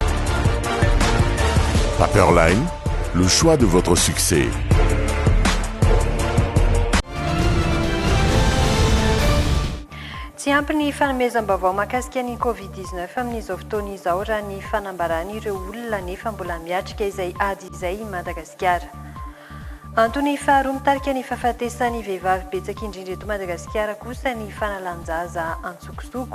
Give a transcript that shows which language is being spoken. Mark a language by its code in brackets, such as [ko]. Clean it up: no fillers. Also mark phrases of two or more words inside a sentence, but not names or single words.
[fr] Paperline, le choix de votre succès. [mg] Tsy ampy ny fanomezam-baovao mahakasika ny Covid-19 amin'izao fotoana izao raha ny fanambaran'ireo olona nefa mbola miatrika izay ady izay i Madagasikara. Antony faharoa mitarika ny fahafatesan'ny vehivavy betsaka indrindra eto Madagasikara kosa ny fanalan-jaza antsokosoko.